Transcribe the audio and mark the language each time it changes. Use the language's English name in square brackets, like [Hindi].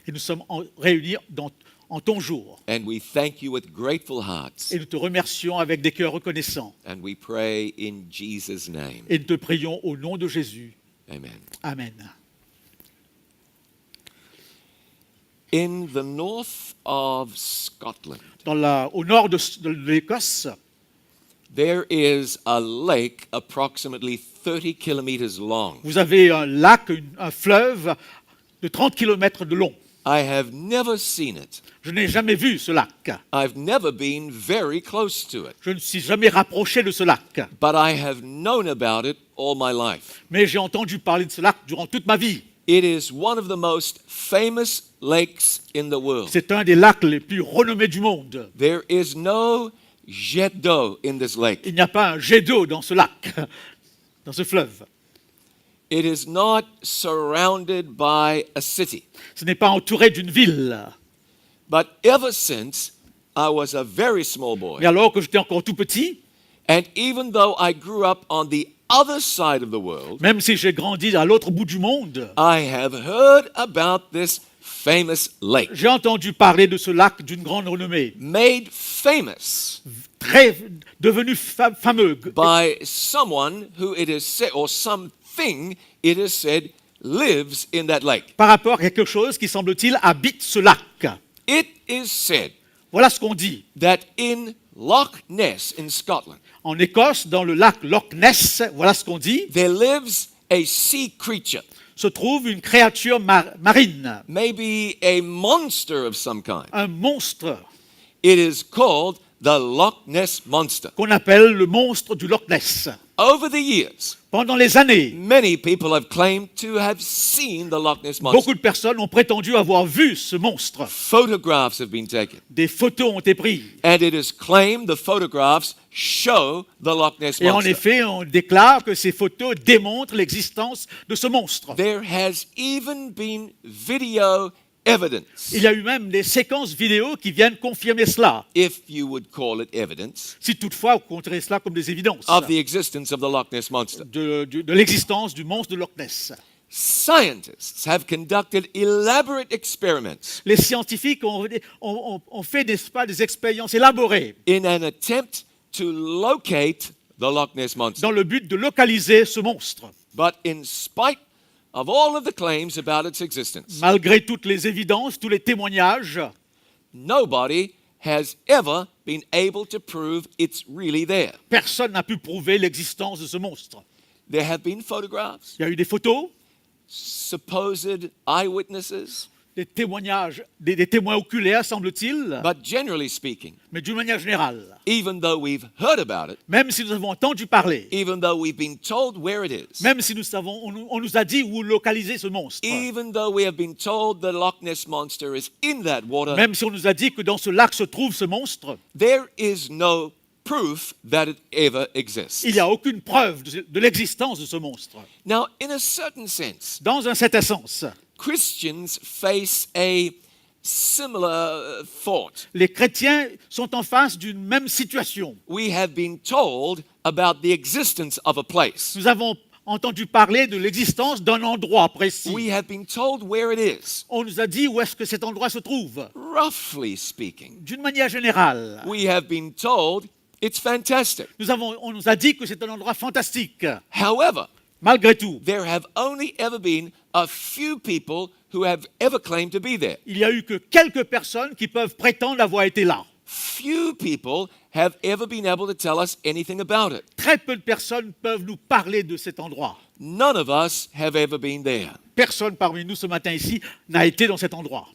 [French] Et nous sommes réunis en ton jour. [English] and we thank you with grateful hearts, [French] Et nous te remercions avec des cœurs reconnaissants. [English] and we pray in Jesus' name. [French] Et nous te prions au nom de Jésus. [English] Amen. [French] Amen. [English] In the north of Scotland, [French] Au nord de l'Écosse, [English] there is a lake approximately 30 kilometers long. [French] vous avez un lac, un fleuve de 30 km de long. [English] I have never seen it. [French] Je n'ai jamais vu ce lac. [English] I've never been very close to it, [French] Je ne suis jamais rapproché de ce lac. [English] but I have known about it all my life. [French] Mais j'ai entendu parler de ce lac durant toute ma vie. [English] It is one of the most famous lakes in the world. [French] C'est un des lacs les plus renommés du monde. [English] There is no [French] jet d'eau [English] in this lake. [French] Il n'y a pas un jet d'eau dans ce lac, dans ce fleuve. [English] It is not surrounded by a city. [French] Ce n'est pas entouré d'une ville. [English] But ever since I was a very small boy, [French] Mais alors que j'étais encore tout petit, [English] and even though I grew up on the other side of the world, [French] même si j'ai grandi à l'autre bout du monde, [English] I have heard about this famous lake, [French] j'ai entendu parler de ce lac d'une grande renommée, [English] made famous [French] devenu fameux [English] by someone who it is said, or something it is said, lives in that lake. [French] par rapport à quelque chose qui, semble-t-il, habite ce lac. [English] It is said [French] Voilà ce qu'on dit. [English] that in Loch Ness in Scotland, [French] En Écosse, dans le lac Loch Ness, voilà ce qu'on dit. [English] there lives a sea creature [French] se trouve une créature marine, [English] maybe a monster of some kind. [French] un monstre [English] It is called the Loch Ness Monster. [French] qu'on appelle le monstre du Loch Ness. [English] Over the years, [French] Pendant les années, [English] many people have claimed to have seen the Loch Ness Monster. [French] beaucoup de personnes ont prétendu avoir vu ce monstre. [English] Photographs have been taken, [French] Des photos ont été prises. [English] and it is claimed the photographs show the Loch Ness [French] Et en [English] Monster. [French] effet, on déclare que ces photos démontrent l'existence de ce monstre. [English] There has even been video evidence, [French] Il y a eu même des séquences vidéo qui viennent confirmer cela, [English] if you would call it evidence, [French] si toutefois vous compterez cela comme des évidences [English] of the existence of the Loch Ness Monster. [French] de l'existence du monstre de Loch Ness. [English] Scientists have conducted elaborate experiments [French] Les scientifiques ont fait, n'est-ce pas, des expériences élaborées [English] in an attempt to locate the Loch Ness Monster. [French] dans le but de localiser ce monstre. [English] But in spite of all of the claims about its existence, [French] Malgré toutes les évidences, tous les témoignages, [English] nobody has ever been able to prove it's really there. [French] personne n'a pu prouver l'existence de ce monstre. [English] There have been photographs, [French] Il y a eu des photos, [English] supposed eyewitnesses, [French] des témoignages, des témoins oculaires, semble-t-il, [English] but generally speaking, [French] mais d'une manière générale, [English] even though we've heard about it, [French] même si nous avons entendu parler, [English] even though we've been told where it is, [French] même si nous savons, on nous a dit où localiser ce monstre, [English] even though we have been told the Loch Ness Monster is in that water, [French] même si on nous a dit que dans ce lac se trouve ce monstre, [English] there is no proof that it ever exists. [French] il n'y a aucune preuve de l'existence de ce monstre. [English] Now, in a certain sense, [French] Dans un certain sens, [English] Christians face a similar thought. [French] les chrétiens sont en face d'une même situation. [English] We have been told about the existence of a place. [French] Nous avons entendu parler de l'existence d'un endroit précis. [English] We have been told where it is. [French] On nous a dit où est-ce que cet endroit se trouve. [English] Roughly speaking, [French] D'une manière générale, [English] we have been told it's fantastic. [French] on nous a dit que c'est un endroit fantastique. [English] However, [French] Malgré tout, [English] there have only ever been a few people who have ever claimed to be there. [French] il n'y a eu que quelques personnes qui peuvent prétendre avoir été là. [English] Few people have ever been able to tell us anything about it. [French] Très peu de personnes peuvent nous parler de cet endroit. [English] None of us have ever been there. [French] Personne parmi nous ce matin ici n'a été dans cet endroit.